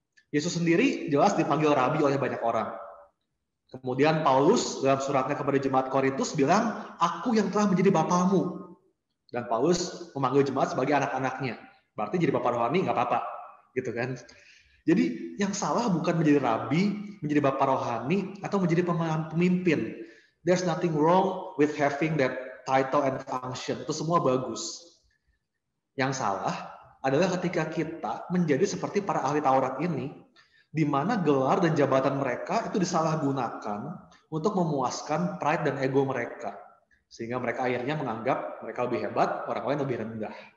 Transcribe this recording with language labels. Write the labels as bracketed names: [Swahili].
[Indonesian] Yesus sendiri jelas dipanggil rabi oleh banyak orang. Kemudian Paulus dalam suratnya kepada jemaat Korintus bilang, aku yang telah menjadi bapamu. Dan Paulus memanggil jemaat sebagai anak-anaknya. Berarti jadi bapak rohani nggak apa-apa. Gitu kan. Jadi yang salah bukan menjadi rabi, menjadi bapak rohani, atau menjadi pemimpin. [English] There's nothing wrong with having that title and function. [Indonesian] Itu semua bagus. Yang salah adalah ketika kita menjadi seperti para ahli Taurat ini, di mana gelar dan jabatan mereka itu disalahgunakan untuk memuaskan pride dan ego mereka. Sehingga mereka akhirnya menganggap mereka lebih hebat, orang lain lebih rendah.